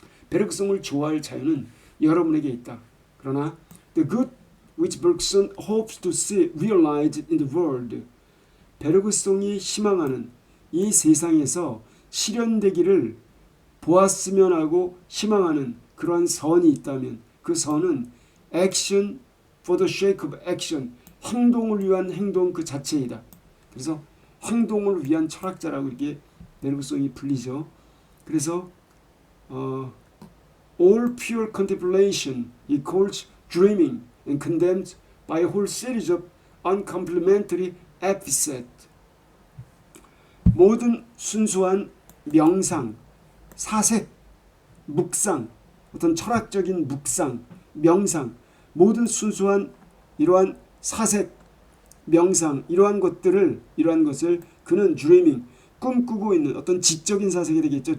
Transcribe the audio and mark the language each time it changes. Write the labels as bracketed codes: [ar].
[ko] 베르그송을 좋아할 자유는 여러분에게 있다. 그러나 [en] the good which Bergson hopes to see realized in the world, [ko] 베르그송이 희망하는 이 세상에서 실현되기를 보았으면 하고 희망하는 그러한 선이 있다면 그 선은 [en] action for the sake of action, [ko] 행동을 위한 행동 그 자체이다. 그래서 행동을 위한 철학자라고 이렇게 베르그송이 불리죠. 그래서 [en] all pure contemplation he calls dreaming and condemns by a whole series of uncomplimentary epithets. [ko] 모든 순수한 명상, 사색, 묵상, 어떤 철학적인 묵상, 명상, 모든 순수한 이러한 사색, 명상, 이러한 것을 그는 dreaming, 꿈꾸고 있는 어떤 지적인 사색이 되겠죠.